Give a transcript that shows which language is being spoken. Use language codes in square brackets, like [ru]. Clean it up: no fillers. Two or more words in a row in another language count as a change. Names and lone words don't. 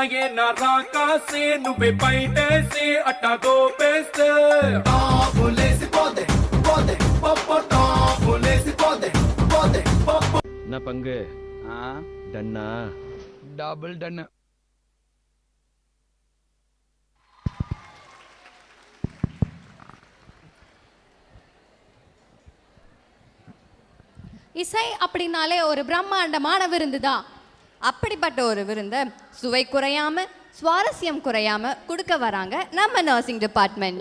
[te] రాకాసి నువ్వే పైటేసి అట్టా దోపేస్తే టాపులేసి పోతే పోతే పప్పు టాపులేసి పోతే పోతే పప్పు. [ta] என்ன பங்கு டன்னா? டபுள் டன்னு. இசை அப்படின்னாலே ஒரு பிரம்மாண்டமான விருந்து தான். அப்படிப்பட்ட ஒரு விருந்தை சுவை குறையாம சுவாரஸ்யம் குறையாம கொடுக்க வராங்க நம்ம [en] nursing department.